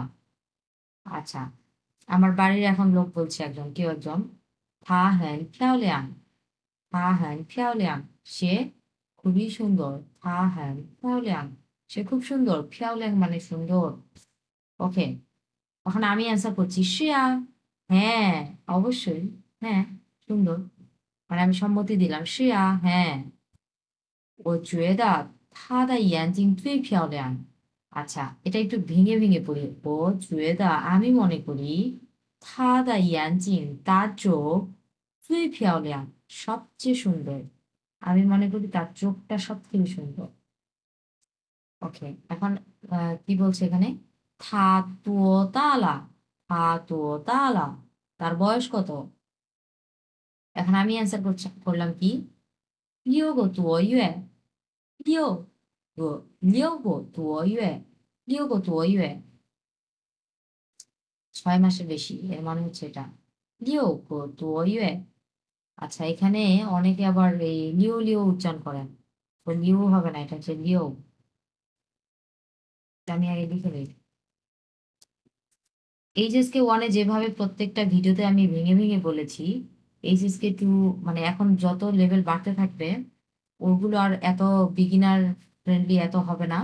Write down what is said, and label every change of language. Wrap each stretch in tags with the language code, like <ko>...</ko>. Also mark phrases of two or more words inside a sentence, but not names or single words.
<bn>আচ্ছা, আমার বাড়ির এখন লোক বলছে একজন, কেউ একজন,</bn> <zh>她很漂亮, 她很漂亮,</zh> <bn>সে খুবই সুন্দর।</bn> <zh>她很漂亮,</zh> <bn>সে খুব সুন্দর। ফিয়াওলিয়াং মানে সুন্দর। ওকে, এখন আমি অ্যান্সার করছি শ্রেয়া। হ্যাঁ, অবশ্যই। হ্যাঁ, সুন্দর। মানে আমি সম্মতি দিলাম শ্রেয়া। হ্যাঁ,</bn> <zh>我觉得她的眼睛最漂亮।</zh> <bn>আচ্ছা, এটা একটু ভেঙে ভেঙে পড়ি।</bn> <zh>我觉得,</zh> <bn>আমি মনে করি,</bn> <zh>她的眼睛,</zh> <bn>তার চোখ,</bn> <zh>最漂亮,</zh> <bn>সবচেয়ে সুন্দর। আমি মনে করি তার চোখটা সব থেকে সুন্দর। ওকে, এখন কি বলছে এখানে?</bn> <zh>她多大了, 她多大了,</zh> <bn>তার বয়স কত? এখন আমি অ্যান্সার করলাম কি,</bn> <zh>6个多月, 6个多月, 6个多月,</zh> <bn>6 মাসের বেশি, এর মানে হচ্ছে এটা</bn> <zh>6个多月।</zh> <bn>আচ্ছা, এখানে অনেকে আবার এই লিও লিও উচ্চারণ করেন, তো লিও হবে না, এটা হচ্ছে লিও। আমি আগে লিখে দিই। এইচএসকে ওয়ানে যেভাবে প্রত্যেকটা ভিডিওতে আমি ভেঙে ভেঙে বলেছি, এইচএসকে টু মানে এখন যত লেভেল বাড়তে থাকবে, ওগুলো আর এত</bn> <en>beginner friendly</en> <bn>এত হবে না।</bn>